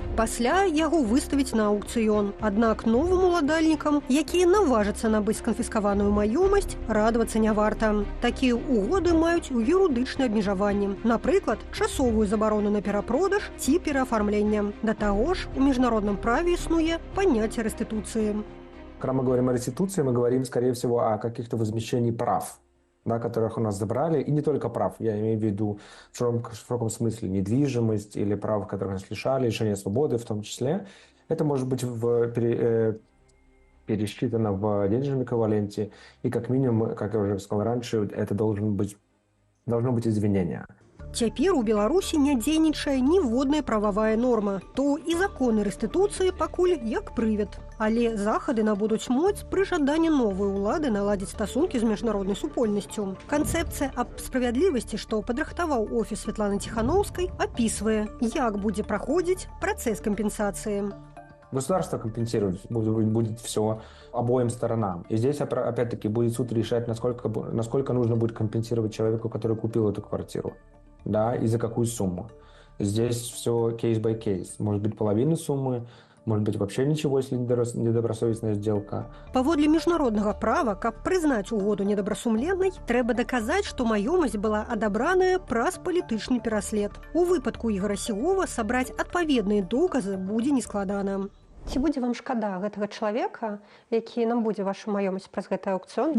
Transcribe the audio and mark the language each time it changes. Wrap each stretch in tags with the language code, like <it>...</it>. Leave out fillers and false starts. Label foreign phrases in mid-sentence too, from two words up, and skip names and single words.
<be>Пасля яго выставіць на аукцыён. Аднак новым уладальнікам, якія наважацца набыць канфіскаваную маёмасць, радавацца не варта. Такія ўгоды маюць юрыдычнае абмежаванне. Напрыклад, часовую забарону на перапродаж ці пераафармленне. Да таго ж, у міжнародным праве існуе паняцце рэстытуцыі.</be> <ru>Когда мы говорим о реституции, мы говорим, скорее всего, о каких-то возмещении прав, да, которых у нас забрали, и не только прав, я имею в виду в широком смысле недвижимость или прав, которых нас лишали, лишение свободы в том числе. Это может быть пересчитано в денежном эквиваленте, и как минимум, как я уже сказал раньше, это должно быть извинение.</ru> <be>Цяпер у Беларусі не дзейнічае ніводная прававая норма. То і законы рэстытуцыі пакуль як прывід. Але захады набудуць моц пры жаданні новай улады наладзіць стасункі з міжнароднай супольнасцю. Канцэпцыя аб справядлівасці, што падрыхтаваў офіс Светланы Ціханоўскай, апісвае, як будзе праходзіць працэс кампенсацыі.</be> <ru>Государство компенсировать будет все обоим сторонам. И здесь, опять-таки, будет суд решать, насколько нужно будет компенсировать человеку, который купил эту квартиру. Да, и за какую сумму. Здесь все</ru> <en>case-by-case.</en> <ru>Может быть, половина суммы, может быть, вообще ничего, если недобросовестная сделка.</ru> <be>Паводле міжнароднага права, каб прызнаць угоду недобрасумленнай, трэба даказаць, што маёмасць была адабраная праз палітычны пераслед. У выпадку Ігора Сігова сабраць адпаведныя доказы будзе нескладана. Ці будзе вам шкада гэтага чалавека, які набудзе вашу маёмасць праз гэты аукцыён?</be>